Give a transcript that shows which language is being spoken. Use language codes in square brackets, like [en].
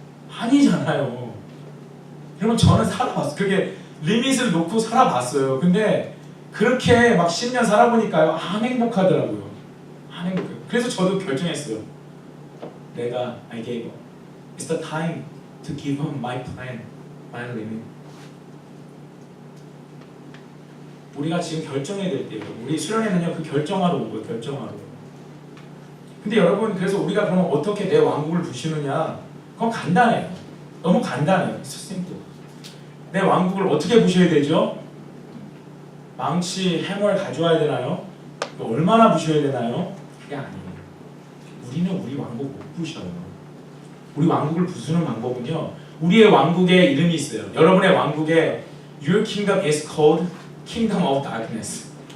[ko] 아니잖아요. 여러분 저는 살아봤어요. 그게 리밋을 놓고 살아봤어요. 근데 그렇게 막 10년 살아보니까요. 안 행복하더라고요. 안 행복해요. 그래서 저도 결정했어요. [en] 내가 I gave up. It's the time to give up my plan, my limit. [ko] 우리가 지금 결정해야 될 때예요. 우리 수련회는요 그 결정하러 온 거예요. 결정하러. 근데 여러분 그래서 우리가 그러면 어떻게 내 왕국을 부시느냐? 그건 간단해요. 너무 간단해요. [en] It's simple. [ko] 내 왕국을 어떻게 부셔야 되죠? 망치, 해머를 가져와야 되나요? 얼마나 부셔야 되나요? 그게 아니에요. 우리는 우리 왕국 못 부셔요. 우리 왕국을 부수는 방법은요. 우리의 왕국의 이름이 있어요. 여러분의 왕국에 [en] Your kingdom is called Kingdom of Darkness.